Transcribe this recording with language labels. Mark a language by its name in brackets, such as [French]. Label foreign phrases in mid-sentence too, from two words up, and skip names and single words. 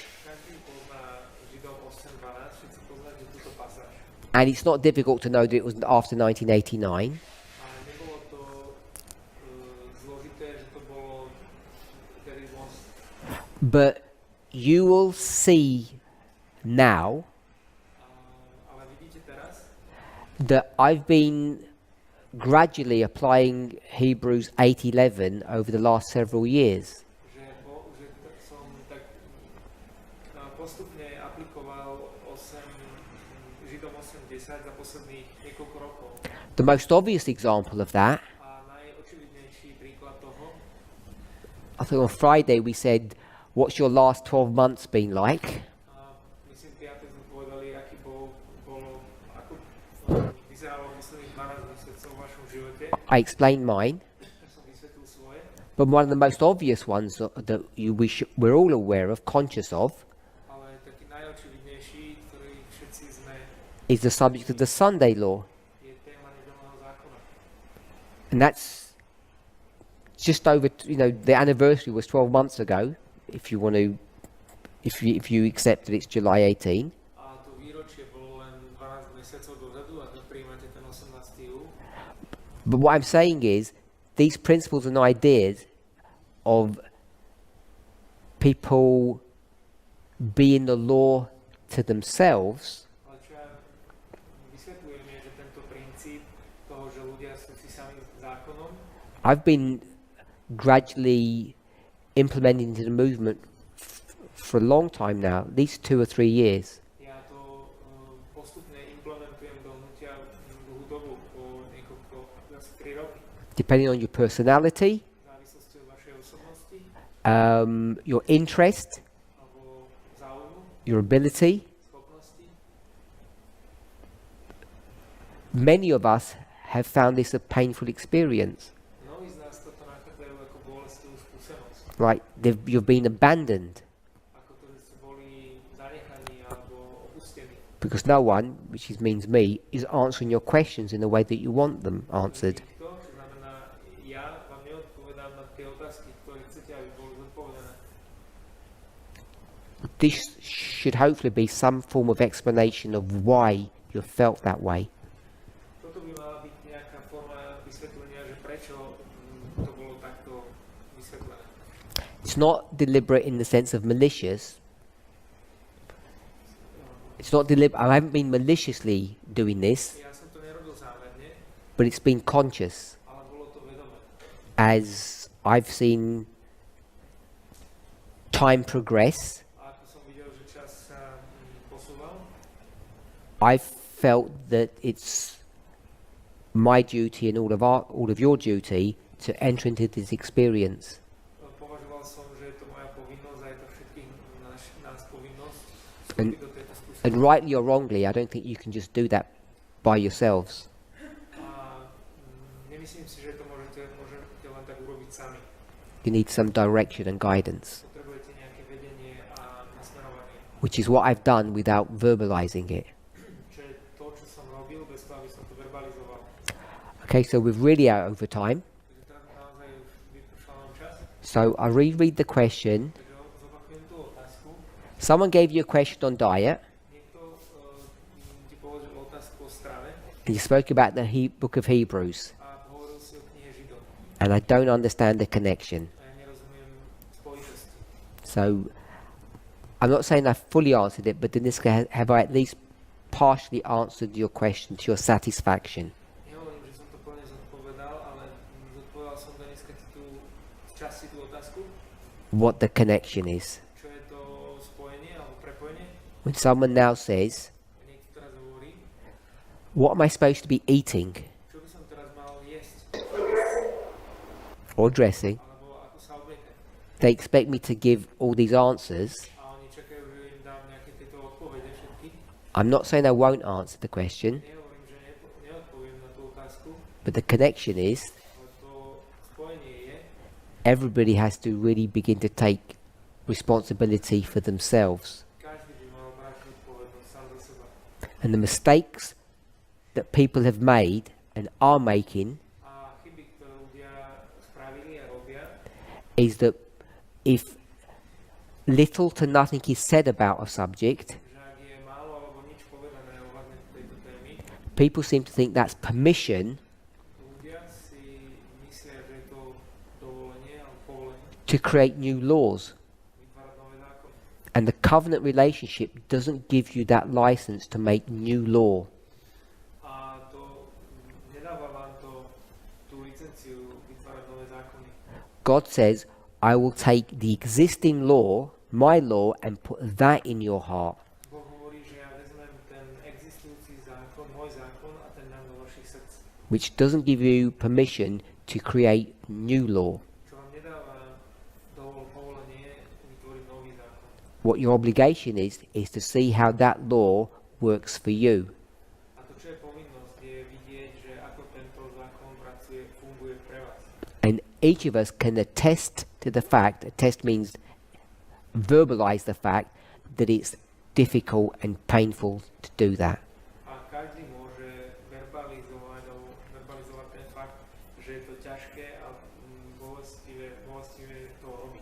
[Slovak] každý pozná Židov 8.12, všetci poznáte túto pasáž. [English] And it's not difficult to know that it was after 1989. [Slovak] Ale nebolo to zložité, že to bolo vtedy von. [English] But you will see now [Slovak] Ale vidíte teraz, [English] that I've been gradually applying Hebrews 8:11 over the last several years. [Slovak] že som tak postupne aplikoval Židom 8.10 za posledných niekoľko rokov. [English] The most obvious example of that, [Slovak] A najočividnejší príklad toho, [English] I think on Friday we said, what's your last 12 months been like? [Slovak] myslím, piatok sme povedali, ako vyzeralo posledných 12 mesiacov v vašom živote. [English] I explained mine, [Slovak] Som vysvetlil svoje, [English] but one of the most obvious ones that we're all aware of, conscious of, [Slovak] ale taký najočividnejší, ktorý všetci sme, [English] is the subject of the Sunday law. [Slovak] je téma nedelného zákona. [English] And that's just over, the anniversary was 12 months ago, if you want to, if you accept that it's July 18. [Slovak] A to výročie bolo len 12 mesiacov dozadu a to príjmate ten 18. júl. [English] But what I'm saying is, these principles and ideas of people being the law to themselves [Slovak] Ale čo ja vysvetľujem je, že tento princíp toho, že ľudia sú si sami zákonom. [English] I've been gradually implementing into the movement for a long time now, at least 2 or 3 years. [Slovak] Ja to postupne implementujem do hnutia dlhú dobu, po niekoľko, asi 3 roky. [English] Depending on your personality, [Slovak] V závislosti od vašej osobnosti, [English] your interest, [Slovak] alebo záujmu, [English] your ability. [Slovak] schopnosti. [English] Many of us have found this a painful experience. [Slovak] Mnohí z nás toto nachádzajú ako bolestivú skúsenosť. [English] Like you've been abandoned [Slovak] Ako to, že ste boli zanechaní alebo opustení. [English] because no one, which means me, is answering your questions in the way that you want them answered. [Slovak] Nikto, čo znamená, ja vám neodpovedám na tie otázky, ktoré chcete, aby boli zodpovedané. [English] This should hopefully be some form of explanation of why you felt that way. [Slovak] Toto by mala byť nejaká forma vysvetlenia, že prečo to bolo takto vysvetlené. [English] It's not deliberate in the sense of malicious. It's not deliberate. I haven't been maliciously doing this, [Slovak] Ja som to nerobil zámerne, [English] but it's been conscious [Slovak] ale bolo to vedomé. [English] as I've seen time progress. [Slovak] A ako som videl, že čas sa posúval, [English] I've felt that it's my duty and all of your duty to enter into this experience. [Slovak] považoval som, že je to moja povinnosť a je to všetkých nás povinnosť [English] And- [Slovak] vstúpiť do tejto skúsenosti. [English] And rightly or wrongly, I don't think you can just do that by yourselves. [Slovak] A nemyslím si, že to môžete len tak urobiť sami. [English] You need some direction and guidance, [Slovak] Potrebujete nejaké vedenie a nasmerovanie. [English] which is what I've done without verbalizing it. [Slovak] Čo je to, čo som robil, bez toho, aby som to verbalizoval. [English] Okay, so we're really out over time. [Slovak] Takže teraz naozaj už vypršal nám čas. [English] So I'll reread the question. [Slovak] Takže zopakujem tú otázku. [English] Someone gave you a question on diet, [Slovak] Niekto ti položil otázku o strave [English] and you spoke about the book of Hebrews, [Slovak] a hovoril si o knihe Židom. [English] and I don't understand the connection. [Slovak] A ja nerozumiem spojitosti. [English] So I'm not saying I fully answered it, but in this case, have I at least partially answered your question to your satisfaction? [Slovak] Nehovorím, že som to plne zodpovedal, ale zodpovedal som dneska ti tú časti tú otázku. [English] What the connection is. [Slovak] Čo je to spojenie alebo prepojenie? [English] When someone now says, [Slovak] A niekto teraz hovorí, [English] what am I supposed to be eating [Slovak] čo by som teraz mal jesť [English] or dressing? [Slovak] alebo ako sa obliekať. [English] They expect me to give all these answers. [Slovak] A oni čakajú, že im dám nejaké tieto odpovede všetky. [English] I'm not saying I won't answer the question, [Slovak] Nehovorím, že neodpoviem na tú otázku, [English] but the connection is [Slovak] ale to spojenie je, [English] everybody has to really begin to take responsibility for themselves. [Slovak] každý by mal brať zodpovednosť sám za seba. [English] And the mistakes that people have made and are making [Slovak] A chyby, ktoré ľudia spravili a robia, [English] is that if little to nothing is said about a subject, [Slovak] že ak je málo alebo nič povedané ohľadne tejto témy, [English] people seem to think that's permission [Slovak] ľudia si myslia, že je to dovolenie alebo povolenie [English] to create new laws. [Slovak] vytvárať nové zákony. [English] And the covenant relationship doesn't give you that license to make new law. [Slovak] A to nedáva vám to tú licenciu vytvárať nové zákony. [English] God says, I will take the existing law, my law, and put that in your heart. [Slovak] Boh hovorí, že ja vezmem ten existujúci zákon, môj zákon a ten dám do vašich srdc. [English] Which doesn't give you permission to create new law. [Slovak] Čo vám nedáva povolenie vytvoriť nový zákon. [English] What your obligation is to see how that law works for you. [Slovak] A to, čo je povinnosť, je vidieť, že ako tento zákon pracuje, funguje pre vás. [English] And each of us can attest to the fact, attest means verbalize the fact, that it's difficult and painful to do that. [Slovak] A každý môže verbalizovať ten fakt, že je to ťažké a bolestivé to robiť.